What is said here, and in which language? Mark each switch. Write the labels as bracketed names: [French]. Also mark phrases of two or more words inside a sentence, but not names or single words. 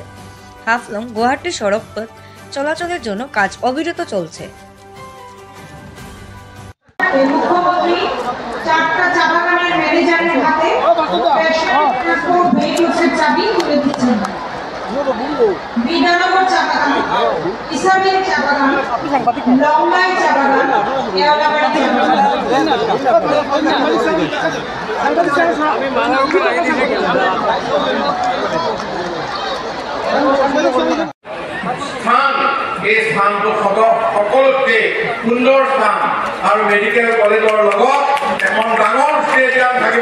[Bangla] হাফলং গুয়াহাটি সড়ক পথ চলাচলের জন্য কাজ অবিরত চলছে। মুখ্যমন্ত্রী 4টা চা বাগানের ম্যানেজারের হাতে [English] transport vehiclesের [Bangla] চাবি তুলে দিচ্ছেন। বিধাননগর চা বাগান, ইসামিল চা বাগান, লংগাই চা বাগান, কেওলাবাড়ি চা বাগান। [Assamese] এই স্থানটো সকলোতকৈ সুন্দৰ স্থান আৰু [English] medical collegeৰ [Assamese] লগত এখন ডাঙৰ ষ্টেডিয়াম থাকিব।